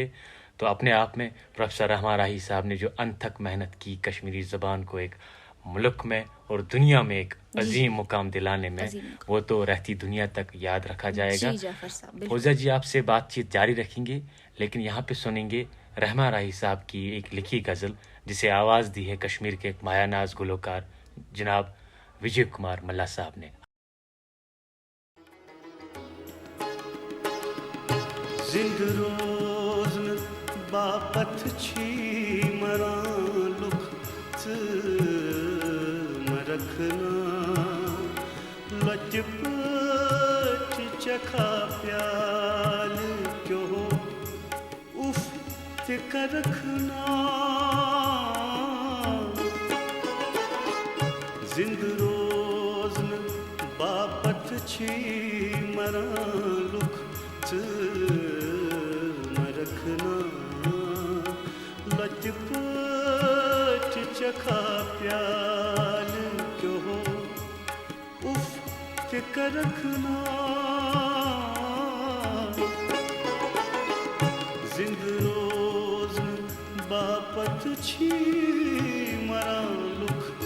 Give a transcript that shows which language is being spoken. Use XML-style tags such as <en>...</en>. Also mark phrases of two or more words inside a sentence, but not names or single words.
<hi>तो अपने आप में प्रोफेसर रहमान राही साहब ने जो अनथक मेहनत की कश्मीरी ज़बान को एक मुल्क में और दुनिया में एक अजीम मुकाम दिलाने में, वो तो रहती दुनिया तक याद रखा जाएगा। फौजिया जी, आपसे बातचीत जारी रखेंगे, लेकिन यहाँ पे सुनेंगे रहमान राही साहब की एक लिखी गज़ल जिसे आवाज़ दी है कश्मीर के एक मायानाज गुलकार जनाब विजय कुमार मल्ला साहब ने।</hi> <ks>जिंद रोज़ बापत छी मरा लुख रखना लचपच चखा प्याल क्यों उफ कर रखना जिंद रोज़ बापत छी मरा लुख रखना लचपच चखा प्याल क्यों उफ कर रखना जिंद रोज़ बापत छी मरा लुख</ks>